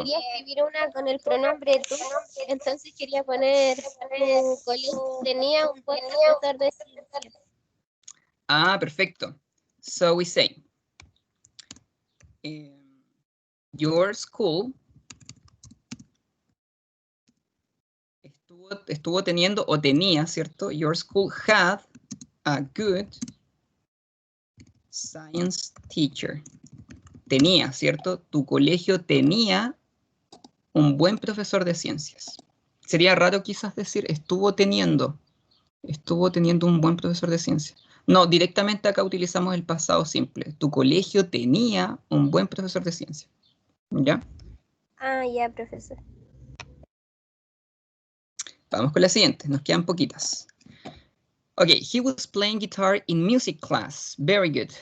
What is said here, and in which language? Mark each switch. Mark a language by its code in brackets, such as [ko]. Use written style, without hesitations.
[es] Quería escribir una con el pronombre tú, entonces quería poner tu colegio tenía un buen profesor de ciencias. Ah, perfecto. [en] So we say, your school [es] estuvo teniendo o tenía, ¿cierto? [en] Your school had a good science teacher. [es] Tenía, ¿cierto? Tu colegio tenía un buen profesor de ciencias. Sería raro quizás decir estuvo teniendo un buen profesor de ciencias. No, directamente acá utilizamos el pasado simple. Tu colegio tenía un buen profesor de ciencias. ¿Ya? Ah, ya, profesor. Vamos con la siguiente, nos quedan poquitas. [en] Okay, he was playing guitar in music class. Very good.